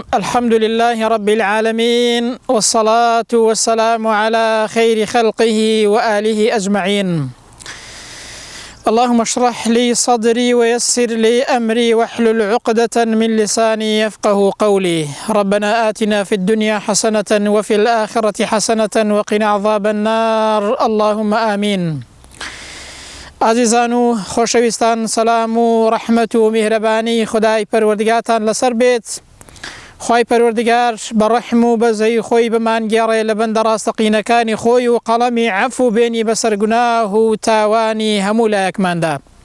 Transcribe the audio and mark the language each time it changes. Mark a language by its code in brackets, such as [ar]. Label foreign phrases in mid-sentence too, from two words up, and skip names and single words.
[ar] الحمد لله رب العالمين، والصلاة والسلام على خير خلقه وآله أجمعين. اللهم اشرح لي صدري ويسر لي أمري واحلل عقدة من لساني يفقه قولي. ربنا آتنا في الدنيا حسنة وفي الآخرة حسنة وقنا عذاب النار. اللهم آمين. [ckb] عزیزان و خۆشەویستان، سەلام و ڕەحمەت و میهرەبانی خودای پەروەردگارتان لەسەر بێت. خوای پەروەردگار بە ڕەحم و بەزەی خۆی بمانگێڕێ لە بەندە ڕاستەقینەکانی خۆی و قەڵەمی عەفو بێنی بەسەر گوناه و تاوانی هەموو لایەکماندا.